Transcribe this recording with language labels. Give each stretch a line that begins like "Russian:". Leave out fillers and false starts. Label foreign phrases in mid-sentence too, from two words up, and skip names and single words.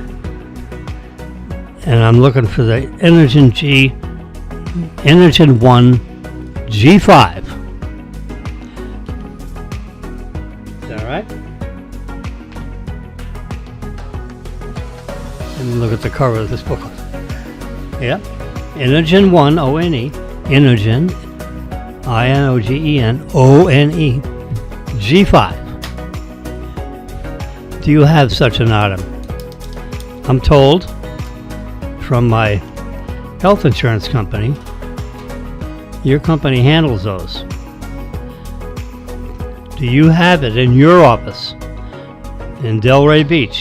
English: And I'm looking for the Inogen 1 G5. Is that right? Let me look at the cover of this booklet. Yeah. Inogen 1, O-N-E, Inogen, I-N-O-G-E-N, O-N-E, G5. Do you have such an item? I'm told from my health insurance company, your company handles those. Do you have it in your office in Delray Beach?